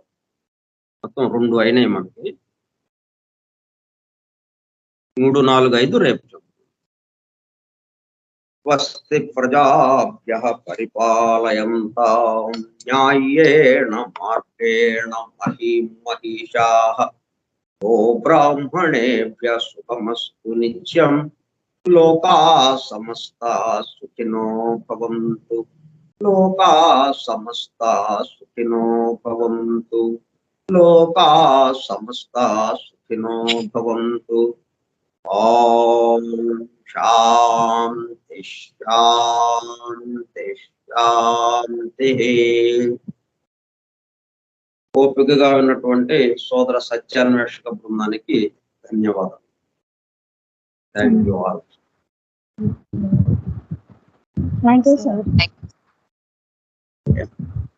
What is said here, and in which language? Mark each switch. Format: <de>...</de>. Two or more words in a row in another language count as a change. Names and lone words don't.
<te>మొత్తం 2 అయినాయి మనకి, 3, 4, 5 రేపు చెప్పుకుందాం.</te> <sa>స్వస్తి ప్రజాభ్యః పరిపాలయంతాం న్యాయేణ మార్గేణ మహీం మహిషాః గో బ్రాహ్మణేభ్యః సుఖమస్తు నిత్యం. లోకాః సమస్తాః సుఖినో భవంతు. లోకాః సమస్తాః సుఖినో భవంతు. లోకాః సమస్తాః సుఖినో భవంతు. ఓం శాంతి శాంతి శాంతి.</sa> <te>ఓపికగా ఉన్నటువంటి సోదర సత్యాన్వేషక బృందానికి ధన్యవాదాలు.</te> <en>Thank you all. Thank you, sir.</en>